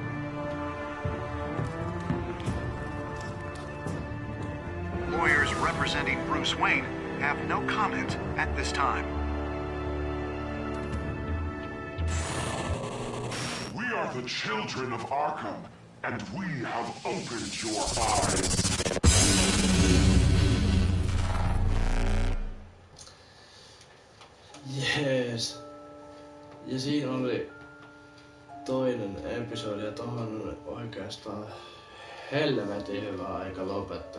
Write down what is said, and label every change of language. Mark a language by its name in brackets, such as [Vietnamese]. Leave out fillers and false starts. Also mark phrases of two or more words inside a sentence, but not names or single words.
[English] Lawyers representing Bruce Wayne have no comment at this time. We are the children of Arkham, and we have opened your eyes. [Finnish] Jees. Ja siinä oli toinen episodi ja tohon on oikeastaan helvetin hyvä aika lopettaa.